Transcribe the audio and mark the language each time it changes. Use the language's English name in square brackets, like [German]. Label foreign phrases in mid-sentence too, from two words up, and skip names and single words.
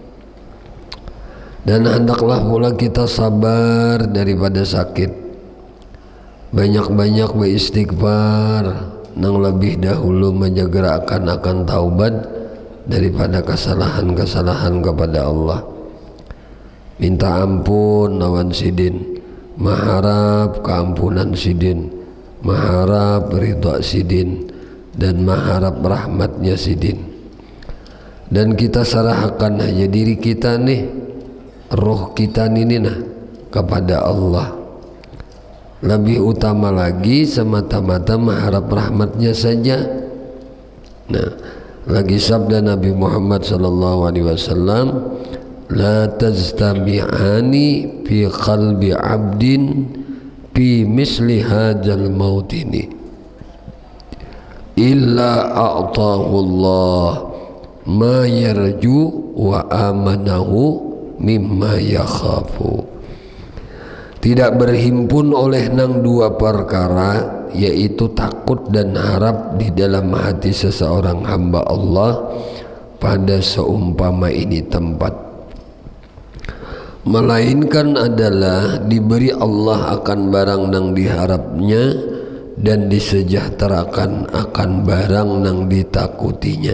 [Indonesian] Dan hendaklah pula kita sabar daripada sakit. Banyak-banyak beristighfar, yang lebih dahulu menyegerakan akan taubat daripada kesalahan-kesalahan kepada Allah. [Banjar] Minta ampun lawan sidin, mengharap keampunan sidin, mengharap ridha sidin, dan mengharap rahmatnya sidin. [Indonesian] Dan kita serahkan aja diri kita nih, roh kita ini nah kepada Allah. Lebih utama lagi semata-mata mengharap rahmatnya saja. Nah, lagi sabda Nabi Muhammad SAW, [Arabic] لا تجتمعان في قلب عبد في مثل هذا الموطن إلا أعطاه الله ما يرجو وأمنه مما يخاف. [Indonesian] Tidak berhimpun oleh nang dua perkara, yaitu takut dan harap di dalam hati seseorang hamba Allah pada seumpama ini tempat, melainkan adalah diberi Allah akan barang nang diharapnya dan disejahterakan akan barang nang ditakutinya.